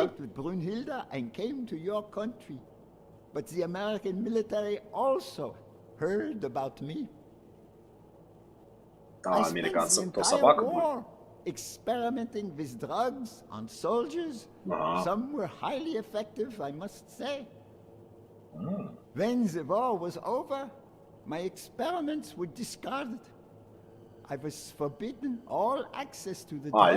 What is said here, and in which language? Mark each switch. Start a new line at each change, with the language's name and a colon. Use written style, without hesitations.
English: I escaped with Brunhilde and came to your country. But the American military also heard about me.
Russian: А американцам то собака будет?
English: experimenting with drugs on soldiers. Some were highly effective, I must say. When the war was over, my experiments were discarded. I was forbidden all access to the drugs.